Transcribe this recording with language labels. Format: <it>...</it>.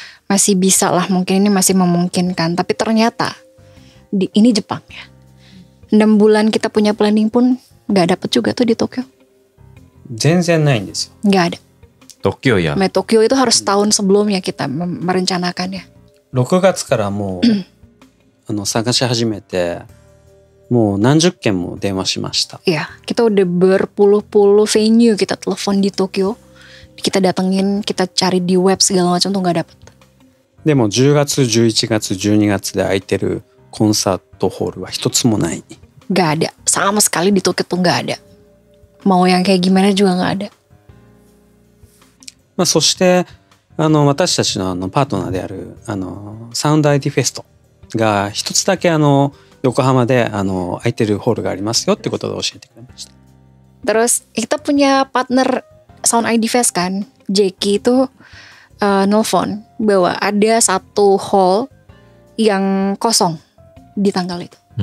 <id>Masih bisa lah, mungkin ini masih memungkinkan. Tapi ternyata ini Jepang ya. 6 bulan kita punya planning pun gak dapet juga tuh di Tokyo.</id> <ja>全然ないんですよ。</ja> <id>Gak ada. Tokyo ya. Tokyo itu harus tahun sebelumnya kita merencanakannya.</id> <ja>6月からもう探し始めてもう何十件も電話しました。</ja> <id>Iya, kita udah berpuluh-puluh venue kita telepon di Tokyo. Kita datengin, kita cari di web segala macam tuh gak dapet.</id> <ja>でも10月、11月、12月で空いてるコンサートホールは一つもない。</ja> <id>Gak ada, sama sekali di Tokyo tuh gak ada. Mau yang kayak gimana juga gak ada.</id> <ja>そして私たちのパートナーであるサウンド IT フェストが一つだけ横浜で空いてるホールがありますよってことで教えてくれました。</ja> <id>Terus kita punya partner Sound ID Fest kan, Jackie itu nelfon bahwa ada satu hall yang kosong di tanggal itu.</id>